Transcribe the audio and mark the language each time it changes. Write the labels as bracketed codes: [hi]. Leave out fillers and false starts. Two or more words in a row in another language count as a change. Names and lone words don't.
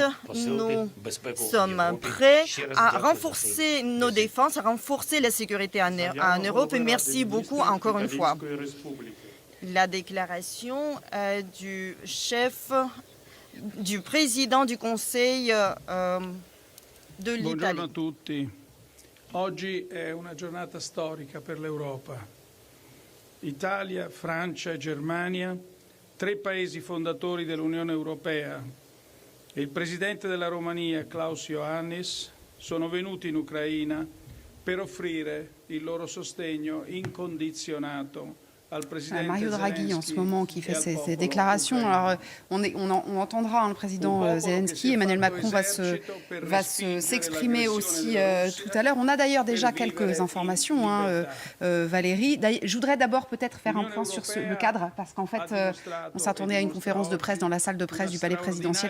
[fr] Nous sommes prêts à renforcer nos défenses, à renforcer la sécurité en Europe. Merci beaucoup encore une fois. La déclaration du président du Conseil de l'Italie. [it] Buongiorno a tutti. Oggi è una giornata storica per l'Europa. Italia, Francia e Germania, tre paesi fondatori dell'Unione Europea, e il presidente della Romania, Klaus Iohannis, sono venuti in Ucraina per offrire il loro sostegno incondizionato. [fr] Mario Draghi, en ce moment, qui fait ses déclarations. Alors, on entendra le président Zelensky. Emmanuel Macron va s'exprimer aussi tout à l'heure. On a d'ailleurs déjà quelques informations, Valérie. Je voudrais d'abord peut-être faire un point sur le cadre, parce qu'en fait, on s'attendait à une conférence de presse dans la salle de presse du palais présidentiel.